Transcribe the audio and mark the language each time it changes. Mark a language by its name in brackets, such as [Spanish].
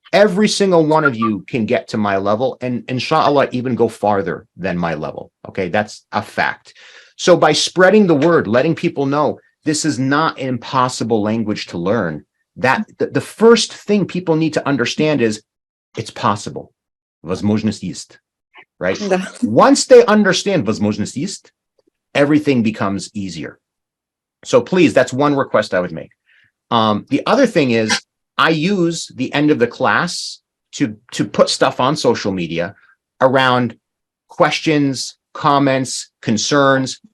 [English] Every single one of you can get to my level and inshallah even go farther than my level. Okay, that's a fact. So by spreading the word, letting people know this is not an impossible language to learn, that the first thing people need to understand is it's possible. [Russian] Возможность есть, right? [English] Once they understand [Russian] возможность есть, [English] everything becomes easier. So please, that's one request I would make. The other thing is I use the end of the class to put stuff on social media around questions, comments, concerns.